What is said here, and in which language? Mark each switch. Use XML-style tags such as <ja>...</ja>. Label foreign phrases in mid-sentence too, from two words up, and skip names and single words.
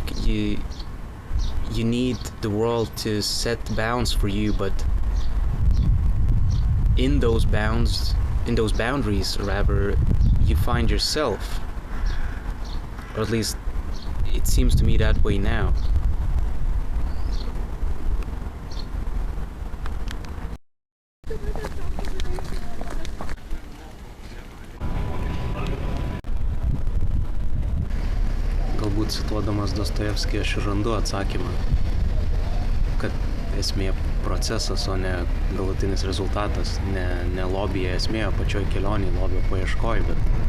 <en>You need the world to set bounds for you, but in those boundaries rather, you find yourself. Or at least it seems to me that way now.</en> <lt>Galbūt cituodamas Dostojevskį aš ir randu atsakymą, kad esmė procesas, o ne galutinis rezultatas, ne lobyje esmė, o pačioj kelionėje, lobio paieškoj, bet</lt>